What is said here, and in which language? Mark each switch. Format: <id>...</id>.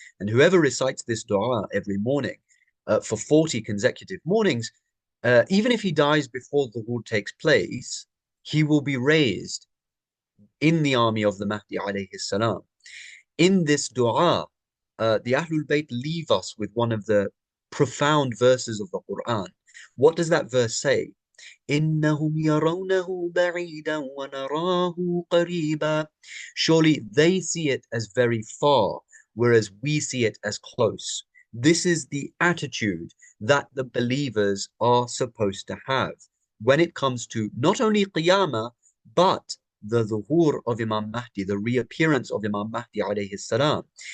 <en>And whoever recites this dua every morning for 40 consecutive mornings, even if he dies before the war takes place, he will be raised in the army of the Mahdi alayhi salam. In this dua, the Ahlul Bayt leave us with one of the profound verses of the Quran. What does that verse say?</en> <ar>إنهم يرونه بعيدا ونراه قريبا.</ar> <en>Surely they see it as very far, whereas we see it as close. This is the attitude that the believers are supposed to have when it comes to not only Qiyamah, but the zuhur of Imam Mahdi, the reappearance of Imam Mahdi alayhi salam.</en>